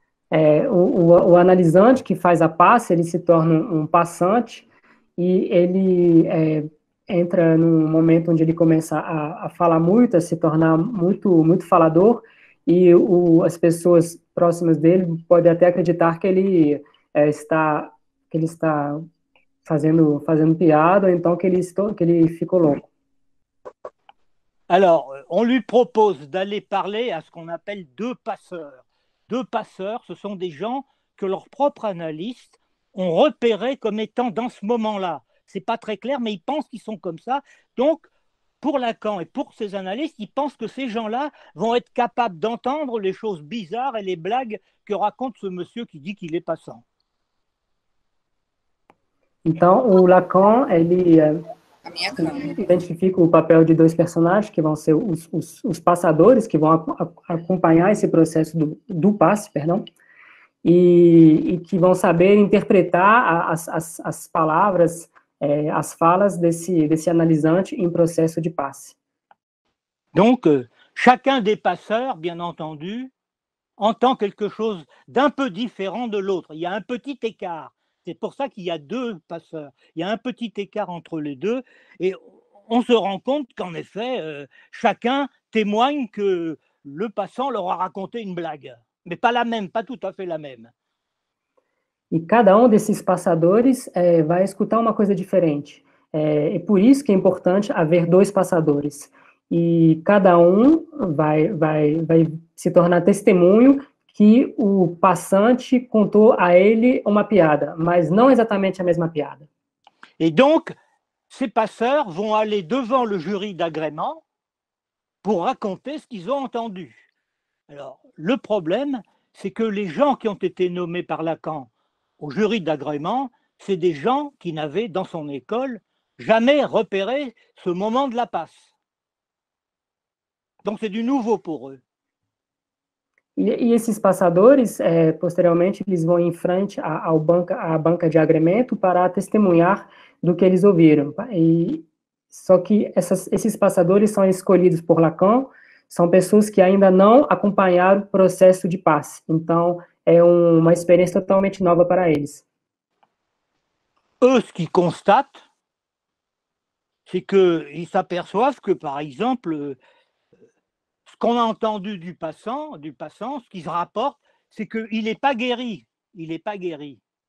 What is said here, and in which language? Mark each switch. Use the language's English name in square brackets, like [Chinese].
[Portuguese] O analisante que faz a passe, ele se torna um passante, e ele entra num momento onde ele começa a falar muito, a se tornar muito, muito falador, e as pessoas próximas dele podem até acreditar que ele está fazendo piada, ou então que ele ficou louco. [French] Alors, on lui propose d'aller parler à ce qu'on appelle deux passeurs. Deux passeurs, ce sont des gens que leurs propres analystes ont repérés comme étant dans ce moment-là. C'est pas très clair, mais ils pensent qu'ils sont comme ça. Donc, pour Lacan et pour ses analystes, ils pensent que ces gens-là vont être capables d'entendre les choses bizarres et les blagues que raconte ce monsieur qui dit qu'il est passant. [Portuguese] Então, o Lacan, ele identifica o papel de dois personagens, que vão ser os passadores, que vão acompanhar esse processo do passe, perdão, e que vão saber interpretar as palavras, as falas desse analisante em processo de passe. [French] Donc, chacun des passeurs, bien entendu, entend quelque chose d'un peu différent de l'autre. Il y a un petit écart. C'est pour ça qu'il y a deux passeurs. Il y a un petit écart entre les deux. Et on se rend compte qu'en effet, chacun témoigne que le passant leur a raconté une blague. Mais pas la même, pas tout à fait la même. [Portuguese] E cada desses passadores vai escutar uma coisa diferente. É por isso que é importante haver dois passadores. E cada vai se tornar testemunho que o passante contou a ele uma piada, mas não exatamente a mesma piada. [French] Et donc, ces passeurs vont aller devant le jury d'agrément pour raconter ce qu'ils ont entendu. Alors, le problème, c'est que les gens qui ont été nommés par Lacan au jury d'agrément, c'est des gens qui n'avaient, dans son école, jamais repéré ce moment de la passe. Donc, c'est du nouveau pour eux. [Portuguese] E esses passadores, posteriormente, eles vão em frente à banca de agrimento para testemunhar do que eles ouviram. Só que esses passadores são escolhidos por Lacan, são pessoas que ainda não acompanharam o processo de passe. Então, é uma experiência totalmente nova para eles. [French] Eux, ce qu'ils constatent, c'est qu'ils s'aperçoivent que, par exemple, ce qu'on a entendu du passant, ce qui se rapporte, c'est qu'il n'est pas guéri. Il n'est pas guéri.